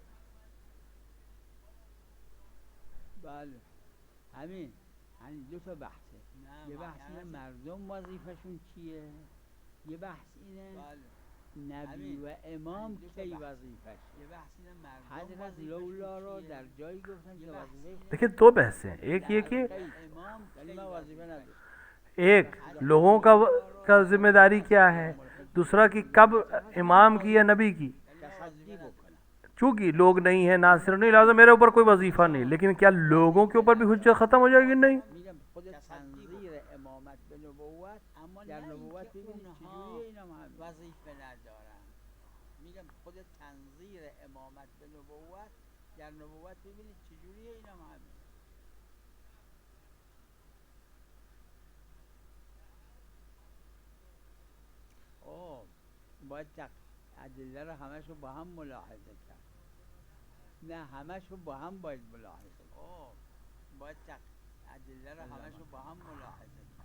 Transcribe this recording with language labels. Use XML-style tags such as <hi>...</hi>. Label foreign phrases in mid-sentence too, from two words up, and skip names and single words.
<fa>بله همین دو تا بحثه. یه بحث اینه مردم وظیفه‌شون چیه، یه بحث اینه نبی و امام کی وظیفه‌ش. یه بحث اینه مردم حضرت لولا را در جایی گفتن که وظیفه.</fa> <hi>देखिए दो बहसें हैं, एक ये कि</hi> <fa>امام کلمه وظیفه نداره.</fa> <hi>एक लोगों का जिम्मेदारी क्या है, दूसरा कि कब इमाम की या नबी की।</hi> <fa>تصدی بکنه.</fa> <hi>चूँकि लोग नहीं है, नासिर नहीं, लिहाजा मेरे ऊपर कोई वजीफा नहीं, लेकिन क्या लोगों के ऊपर भी हुज्जत ख़त्म हो जाएगी? नहीं।</hi> <fa>میگم خود تنظیر امامت به نبوت، اما در نبوت ببینید چجوری اینا وظیفه ندارن. میگم خود تنظیر امامت به نبوت در نبوت ببینید چجوری اینا همین. باید ادله رو همشو با هم ملاحظه کرد. نه همشو با هم باید ملاحظه کرد. باید ادله رو همشو با هم ملاحظه کرد.</fa>